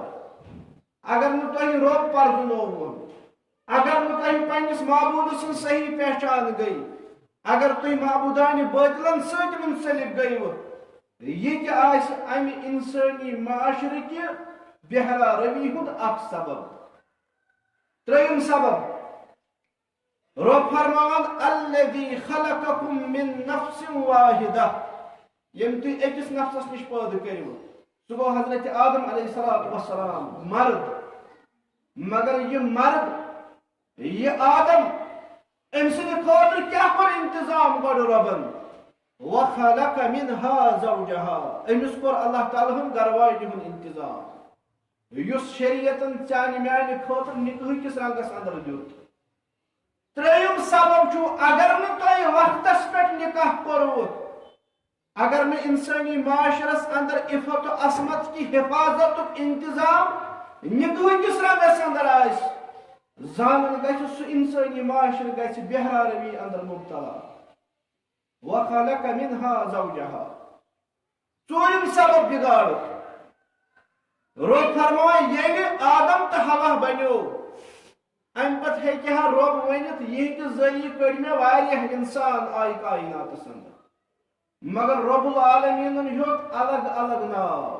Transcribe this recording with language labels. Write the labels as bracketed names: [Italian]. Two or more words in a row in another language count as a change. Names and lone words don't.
[Kashmiri] اگر نہٕ تۄہہِ رۄب پرزنووُن، اگر نہٕ تۄہہِ پننِس معبوٗدٕ سٕنٛز صحیح پہچان گٔے، اگر تُہۍ معبوٗدانہِ باطلن سۭتۍ مُنسلک گٔیوٕ، یہ تہِ آسہِ امہِ اِنسٲنی معاشرٕکہِ بہرا روی ہُنٛد اکھ سبب. ترٛیٚیِم سبب رۄب فرماوان [Arabic] الذی خلقکم من نفس واحدہ، [Kashmiri] ییٚمۍ تُہۍ أکِس نفسس نِش پٲدٕ کٔرِو. سُہ گوٚو حضرت آدم [Arabic] علیہ الصلوۃ والسلام، [Kashmiri] مرد. مگر یہِ مرد، یہِ آدم، أمۍ سٕنٛدِ خٲطرٕ کیٛاہ کوٚر انتظام گۄڈٕ رۄبن؟ [Arabic] وخلق منها زوجها، [Kashmiri] أمِس کوٚر اللہ تعالیٰ ہن گرواجہِ ہُنٛد انتظام، یُس شریعتن ژانہِ میانہِ خٲطرٕ نِکہٕ کِس رنگس اندر دیُت. ترٛیٚیِم سبب چھُ اگر نہٕ تۄہہِ وقتس پٮ۪ٹھ نکاح کوٚروٕ، اگر نہٕ اِنسٲنی معاشرس اندر عفت و عصمت کی حفاظتُک انتظام نکہٕ کِس رنگس اندر آسہِ، زانُن گژھِ سُہ اِنسٲنی معاشرٕ گژھِ بہرا روی اندر مبتلا. [Arabic] وخلق منها زوجها. [Kashmiri] ژوٗرِم سبب بگاڑُک رۄب فرماوان ییٚلہِ آدم تہٕ حوا بنیو، امہِ پتہٕ ہیٚکہِ ہا رۄب ؤنِتھ یِہنٛدِ ذٔریعہٕ کٔڑۍ مےٚ واریاہ انسان آیہِ کایناتس اندر. مگر رب العالمیٖنن ہیوٚت الگ الگ ناو.